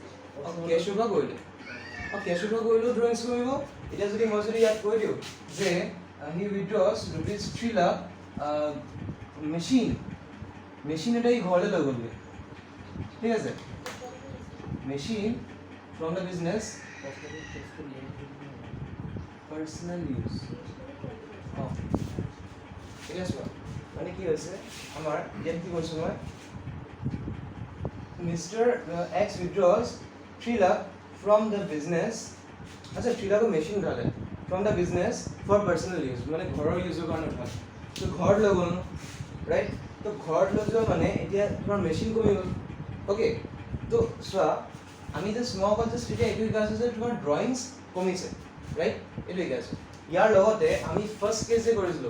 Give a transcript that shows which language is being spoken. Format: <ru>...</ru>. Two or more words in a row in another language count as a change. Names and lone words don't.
<as>কেছৰ পৰা কৰিলে কেছৰ পৰা কৰিলেও ড্ৰয়িংছ কমিব এতিয়া যদি মই যদি ইয়াত কৈ দিওঁ যে</as> <en>he withdraws rupees</en> <as>3 লাখ মেচিন এটা ই ঘৰলৈ লৈ গ'লগৈ ঠিক আছে মেচিন</as> <en>from the business personal use</en> <as>ঠিক আছে মানে কি হৈছে আমাৰ ইয়াত কি কৈছোঁ মই মিষ্টাৰ এক্স উইথড্ৰছ 3 লাখ</as> <en>from the business</en> <as>আচ্ছা 3 লাখৰ মেচিন উঠালে</as> <en>from the business for personal use</en> <as>মানে ঘৰৰ ইউজৰ কাৰণে উঠালে তো ঘৰত লৈ গ'ল ৰাইট তো ঘৰত লৈ যোৱা মানে এতিয়া তোমাৰ মেচিন কমি গ'ল অ'কে তো চোৱা আমি জাষ্ট মই অকল জাষ্ট এতিয়া এইটো শিকাইছোঁ যে তোমাৰ ড্ৰয়িংছ কমিছে ৰাইট এইটো শিকাইছোঁ ইয়াৰ লগতে আমি</as> <en>first case</en> <as>যে কৰিছিলোঁ</as>